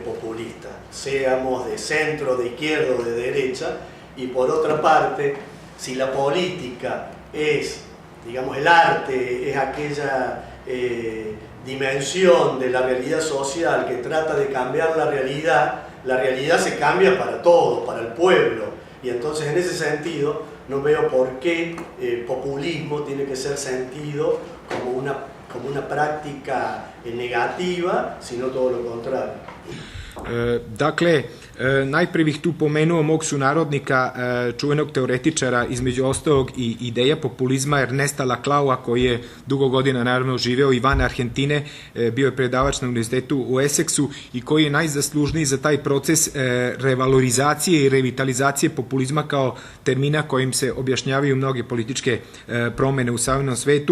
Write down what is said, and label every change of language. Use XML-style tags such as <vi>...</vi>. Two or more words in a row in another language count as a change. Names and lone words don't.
<es>populista, seamos de centro, de izquierda o de derecha, y por otra parte, Si la política es, digamos, el arte, es aquella dimensión de la realidad social que trata de cambiar la realidad se cambia para todos, para el pueblo. Y entonces en ese sentido no veo por qué populismo tiene que ser sentido como una práctica negativa, sino todo lo contrario.</es> <sr>Dakle, najprije bih tu pomenuo mog sunarodnika, čuvenog teoretičara, između ostalog i ideja populizma, Ernesta Laclaua, koji je dugo godina naravno živeo i van Argentine, bio je predavač na univerzitetu u Essexu i koji je najzaslužniji za taj proces revalorizacije i revitalizacije populizma kao termina kojim se objašnjavaju mnoge političke promene u savremenom svetu.</sr>